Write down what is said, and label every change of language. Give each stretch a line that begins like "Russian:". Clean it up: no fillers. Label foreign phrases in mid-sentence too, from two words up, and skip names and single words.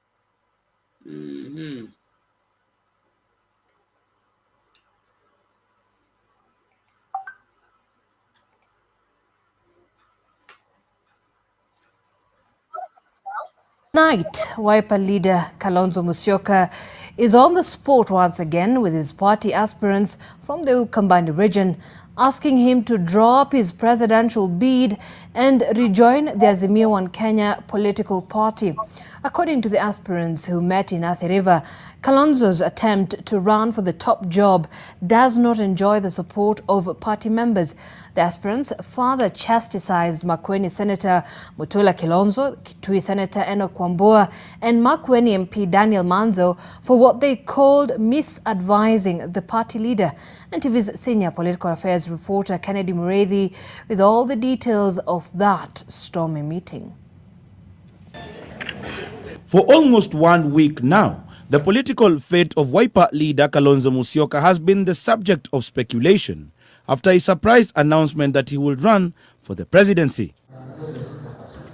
English: Tonight, Wiper leader Kalonzo Musyoka is on the spot once again with his party aspirants from the Ukambani region, asking him to drop his presidential bid and rejoin the AZIMIO One Kenya political party. According to the aspirants who met in Athi River, Kalonzo's attempt to run for the top job does not enjoy the support of party members. The aspirants further chastised Makueni Senator Mutula Kilonzo, Kitui Senator Enoch Wambua, and Makueni MP Daniel Manzo for what they called misadvising the party leader. And TV's senior political affairs reporter Kennedy Murathe with all the details of that stormy meeting. For almost 1 week now, the political fate of Wiper leader Kalonzo Musyoka has been the subject of speculation after a surprise announcement that he will run for the presidency.